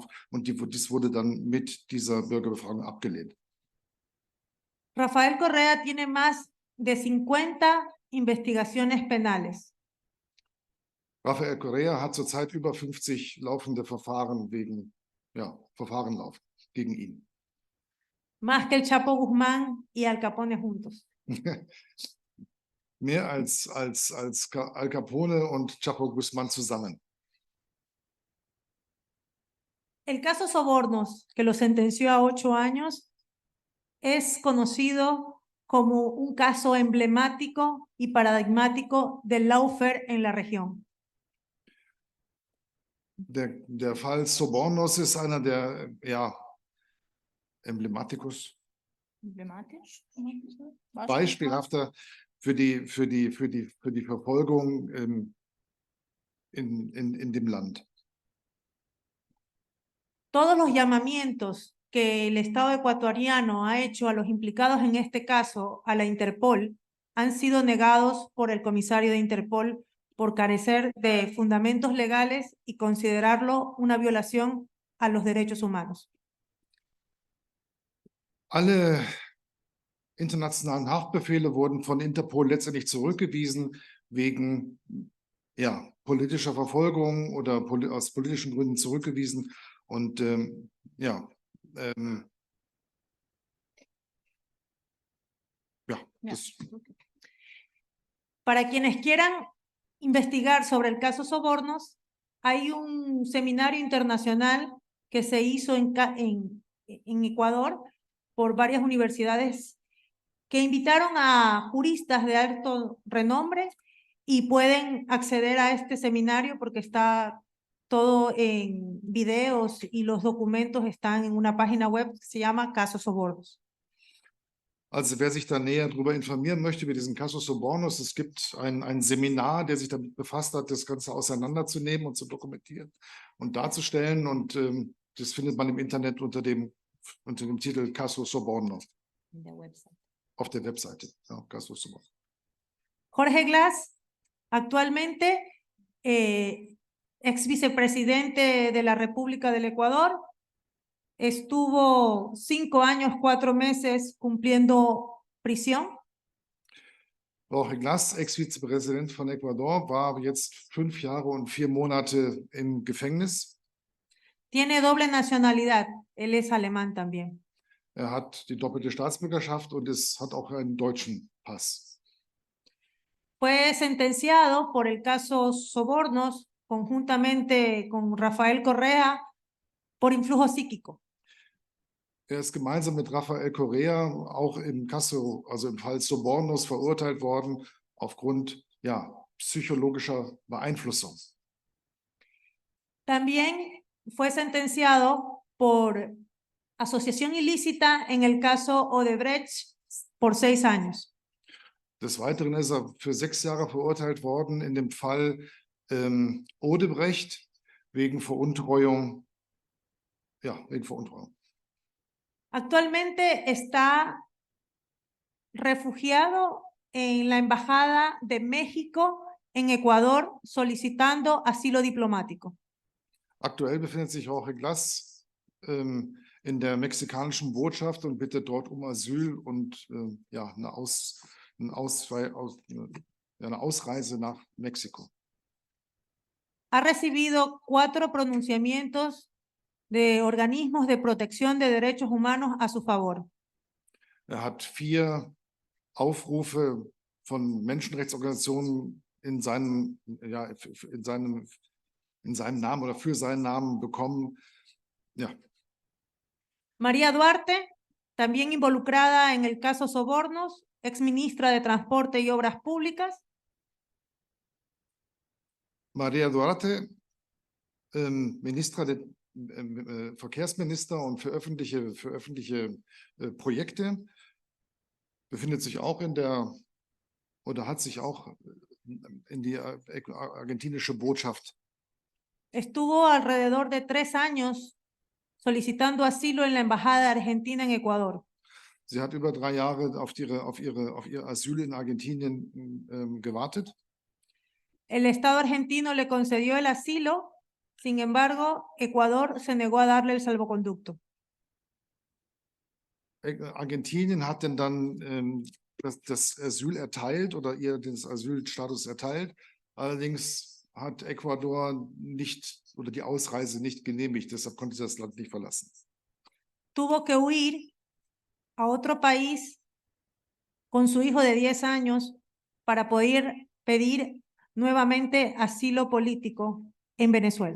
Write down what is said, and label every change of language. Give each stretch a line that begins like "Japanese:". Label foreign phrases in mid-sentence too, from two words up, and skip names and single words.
German: Und dies wurde dann mit dieser Bürgerbefragung abgelehnt.
Spanish: Rafael Correa tiene más de 50 investigaciones penales.
German: Rafael Correa hat zurzeit über 50 laufende Verfahren laufen gegen ihn.
Spanish: Más que el Chapo Guzmán y Al Capone juntos.
German: Mehr als Al Capone und Chapo Guzmán zusammen.
Spanish: El caso Sobornos, que lo sentenció a 8 años, es conocido como un caso emblemático y paradigmático del lawfare en la región.
German: Der Fall Sobornos ist einer der, ja, emblematisch, beispielhafter für die Verfolgung in dem Land.
Spanish: Todos los llamamientos que el Estado ecuatoriano ha hecho a los implicados en este caso a la Interpol han sido negados por el comisario de Interpol por carecer de fundamentos legales y considerarlo una violación a los derechos humanos.
German: Alle internationalen Haftbefehle wurden von Interpol letztendlich zurückgewiesen wegen, ja, politischer Verfolgung oder aus politischen Gründen zurückgewiesen. Und ja,
Spanish: Para quienes quieran investigar sobre el caso Sobornos, hay un seminario internacional que se hizo en Ecuador por varias universidades que invitaron a juristas de alto renombre y pueden acceder a este seminario porque está todo en videos y los documentos están en una página web que se llama Caso Sobornos.
German: Also wer sich da näher darüber informieren möchte, über diesen Casus Sobornos, es gibt ein Seminar, der sich damit befasst hat, das Ganze auseinanderzunehmen und zu dokumentieren und darzustellen. Und das findet man im Internet unter dem Titel Casus Soborno. Auf der Webseite, ja, Casus Soborno.
Spanish: Jorge Glass, actualmente ex vicepresidente de la República del Ecuador, estuvo 5 años, 4 meses cumpliendo prisión.
German: Jorge Glass, Ex-Vizepräsident von Ecuador, war jetzt 5 Jahre und 4 Monate im Gefängnis.
Spanish: Tiene doble nacionalidad, él es alemán también.
German: Er hat die doppelte Staatsbürgerschaft und hat auch einen deutschen Pass.
Spanish: Fue sentenciado por el caso Sobornos conjuntamente con Rafael Correa por influjo psíquico.
German: Er ist gemeinsam mit Rafael Correa auch im Caso, also im Fall Sobornos, verurteilt worden aufgrund, ja, psychologischer Beeinflussung.
Spanish: También fue sentenciado por asociación ilícita en el caso Odebrecht por 6 años.
German: Des Weiteren ist er für 6 Jahre verurteilt worden in dem Fall Odebrecht wegen Veruntreuung. Ja, wegen Veruntreuung.
Spanish: Actualmente está refugiado en la Embajada de México en Ecuador solicitando asilo diplomático.
German: Aktuell befindet sich Jorge Glass in der mexikanischen Botschaft und bittet dort um Asyl und ja, eine Ausreise nach Mexiko.
Spanish: Ha recibido 4 pronunciamientos de organismos de protección de derechos humanos a su favor.
German: Er hat 4 Aufrufe von Menschenrechtsorganisationen in seinem Namen oder für seinen Namen bekommen. Ja.
Spanish: María Duarte, también involucrada en el caso Sobornos, exministra de Transporte y Obras Públicas.
German: María Duarte, Verkehrsminister und für öffentliche Projekte, befindet sich auch hat sich auch in die argentinische Botschaft.
Spanish: Estuvo alrededor de 3 años solicitando asilo en la Embajada de Argentina en Ecuador.
German: Sie hat über 3 Jahre auf ihr Asyl in Argentinien gewartet.
Spanish: El Estado argentino le concedió el asilo, sin embargo, Ecuador se negó a darle el salvoconducto.
German: Argentinien hat denn dann das Asyl erteilt oder ihr den Asylstatus erteilt. Allerdings hat Ecuador nicht oder die Ausreise nicht genehmigt, deshalb konnte sie das Land nicht verlassen.
Spanish: Tuvo que huir a otro país con su hijo de 10 años para poder pedir nuevamente asilo político en Venezuela.